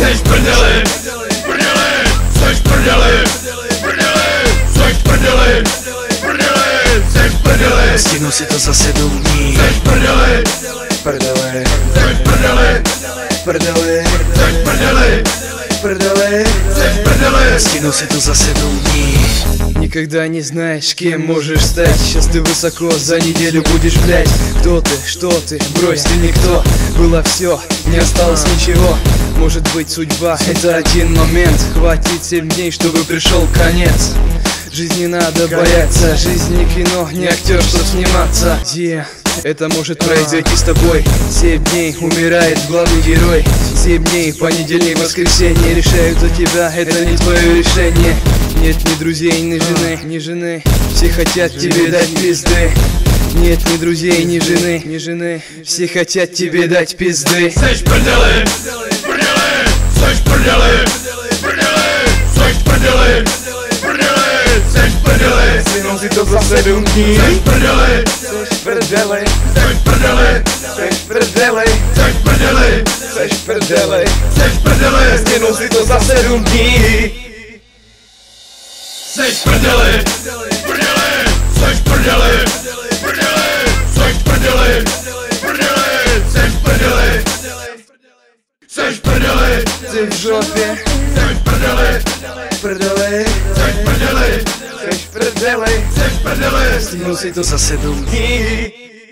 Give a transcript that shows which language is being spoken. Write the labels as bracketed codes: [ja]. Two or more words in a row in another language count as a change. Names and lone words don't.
[cs] Seš prdeli, prdeli, seš prdeli, prdeli, seš prdeli, prdeli, seš prdeli. Stihnu si to za 7 dní. Seš prdeli, Prdeli, seš prdeli, prdeli, seš prdeli, prdeli. seš prdeli. Stihnu si to za 7 dní. [ru] Никогда не знаешь, кем можешь стать. Сейчас ты высоко, за неделю будешь, блять. Кто ты, что ты, брось, ты никто. Было все, не осталось ничего. Может быть судьба, это один момент. Хватит 7 дней, чтобы пришел конец. Жизни надо бояться, жизнь не кино, не актер, чтоб сниматься. Это может произойти с тобой. 7 дней умирает главный герой. 7 дней, понедельник, воскресенье решают за тебя, это не твое решение. Нет ни друзей, ни жены, все хотят тебе дать пизды. Нет ни друзей, ни жены, все хотят тебе дать пизды. [cs] Seš prdeli, prdeli, seš prdeli, prdeli, seš prdeli, prdeli, seš prdeli. Stihnu si to za 7 dní. Seš prdeli, Prdeli, seš prdeli, seš prdeli, seš prdeli, seš prdeli. seš prdeli. Stihnu si to za 7 dní. Seš prdeli, prdeli, seš prdeli, prdeli, seš prdeli, prdeli, seš prdeli, seš prdeli, [ru] Ты в жопе, [cs] seš prdeli, Prdeli, seš prdeli, Seš prdeli, seš prdeli. стянул si to za 7 dní.